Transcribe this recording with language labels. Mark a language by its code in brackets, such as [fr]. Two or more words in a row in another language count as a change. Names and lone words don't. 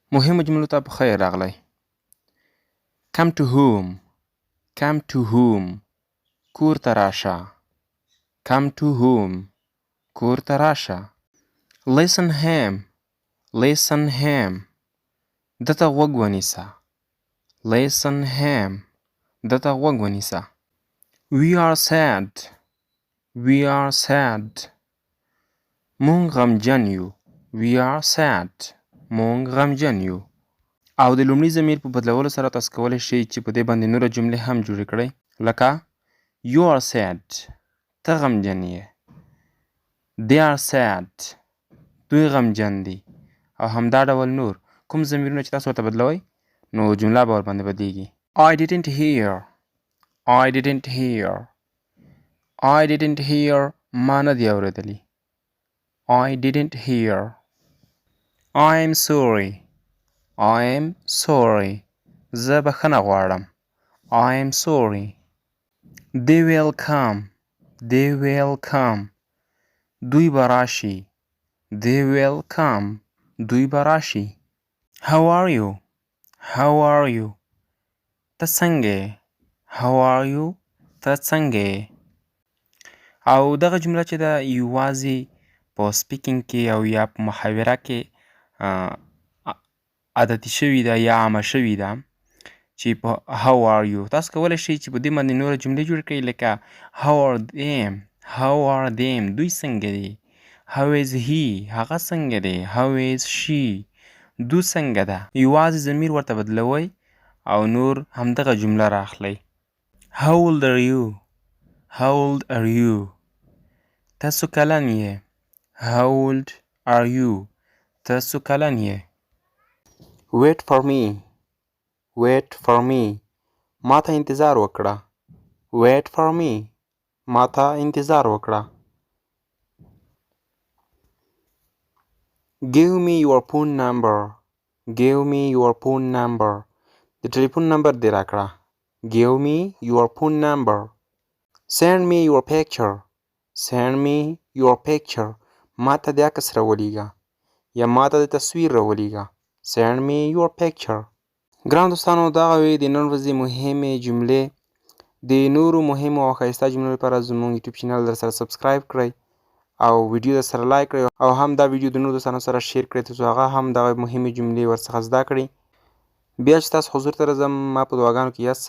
[ps] مهمو جملو ته په خیر راغلی. [en] come to whom come to whom [ps] کور ته راشه. [en] come to whom [ps] کور ته راشه. [en] listen him listen him [ps] دته غوږ ونیسه. [en] listen him [ps] دته غوږ ونیسه. [en] we are sad we are sad [ps] مونږ غمجن یو. [en] we are sad [ps] مونږ غمجن یو. او د لومړي ضمیر په بدلولو سره تاسو کولی شئ چې په دې باندې نوره جملې هم جوړې کړئ. لکه [en] you are sad [ps] ته غمجن یې. [en] they are sad [ps] دوی غمجن دي. او همدا ډول نور کوم ضمیرونه چې تاسو ورته بدلوئ نو جمله به ورباندې بدلیږي. [en] I didn't hear I didn't hear I didn't hear [ps] ما نه دی اورېدلی. [en] I didn't hear. I'm sorry I'm sorry [ps] زه بخښنه غواړم. [en] I'm sorry. They will come they will come [ps] دوی به راشي. [en] they will come [ps] دوی به راشي. [en] how are you how are you [ps] ته څنګه یې. [en] how are you [ps] ته څنګه یې. او دغه جمله چې ده یوازې په سپیکینګ کې او یا په محاوره کې عادتي شوې ده یا عامه شوې ده چې په [en] how are you [ps] تاسو کولی شئ چې په دې باندې نوره جملې جوړې کړئ لکه [en] how are them how are them [ps] دوی څنګه دي. [en] how is he [ps] هغه څنګه دی. [en] how is she [ps] دو څنګه ده. یوازې ضمیر ورته بدلوئ او نور همدغه جمله راخلئ. [en] how old are you how old are you [ps] تاسو کلن یې. [en] how old are you [ps] تاسو کلن یې. [en] wait for me wait for me [ps] ما ته انتظار وکړه. [en] wait for me [ps] ما ته انتظار وکړه. [en] give me your phone number give me your phone number [ps] د ټلیفون نمبر دې راکړه. [en] give me your phone number. send me your picture send me your picture [ps] ما ته د عکس راولېږه یا ما ته د تصویر راولېږه. [en] send me your picture. [ps] ګران دوستانو دغه وې د نن ورځې مهمې جملې. د نورو مهمو او ښایسته جملو لپاره زموږ یوټیوب چینل در سره سبسکرایب کړئ او ویډیو در سره لایک کړئ او هم دا ویډیو د نورو دوستانو سره شیر کړئ ترڅو هغه هم دغه مهمې جملې ورڅخه زده کړي. بیا چې تاسو حضور ته راځم ما په دعاګانو کې یاد ساتئ.